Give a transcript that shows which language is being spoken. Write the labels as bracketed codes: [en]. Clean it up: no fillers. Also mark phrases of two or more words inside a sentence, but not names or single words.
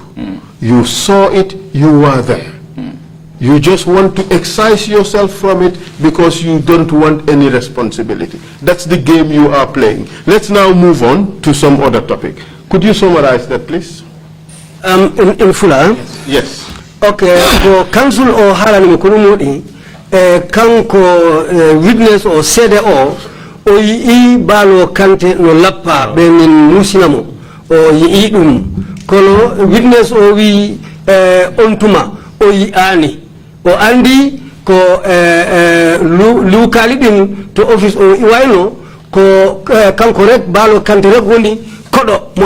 [en] You saw it, you were there. You just want to excise yourself from it because you don't want any responsibility. That's the game you are playing. Let's now move on to some other topic. Could you summarize that, please? In full, Yes. [ff] okay, ko council o halani ko modi kanko witness o sede o yi balo kante no lappa be min musinamo o yi dum kono witness o wi ontuma o yi ani o andi ko lukali din to office o wayno ko kanko rek balo kante rek woni kodo mo